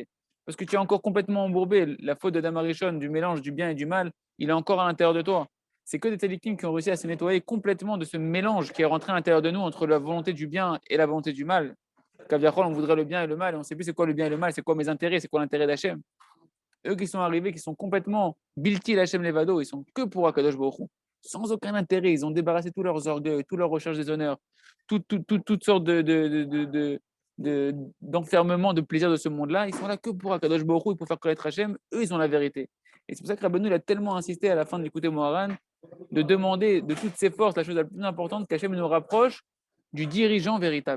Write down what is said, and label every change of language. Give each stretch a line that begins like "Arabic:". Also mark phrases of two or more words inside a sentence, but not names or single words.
French: Parce que tu es encore complètement embourbé. La faute de Damarishon, du mélange du bien et du mal, il est encore à l'intérieur de toi. C'est que des tzadikim qui ont réussi à se nettoyer complètement de ce mélange qui est rentré à l'intérieur de nous entre la volonté du bien et la volonté du mal. Kaviachol, on voudrait le bien et le mal, et on ne sait plus c'est quoi le bien et le mal, c'est quoi mes intérêts, c'est quoi l'intérêt d'Hachem. Eux qui sont arrivés, qui sont complètement
Hebrew: בלתי להשם לבדו,
French: ils sont que pour
Hebrew: הקדוש ברוך הוא,
French: sans aucun intérêt. Ils ont débarrassé tous leurs orgueils, toutes leurs recherches des honneurs, toutes sortes d'enfermement, de plaisir de ce monde-là. Ils sont là que pour
Hebrew: הקדוש ברוך הוא
French: et pour faire connaître Hachem. Eux, ils ont la vérité. Et c'est pour ça que Rabbeinu a tellement insisté à la fin de l'écouter Moharan de demander de toutes ses forces la chose la plus importante qu'Hachem nous rapproche du dirigeant véritable.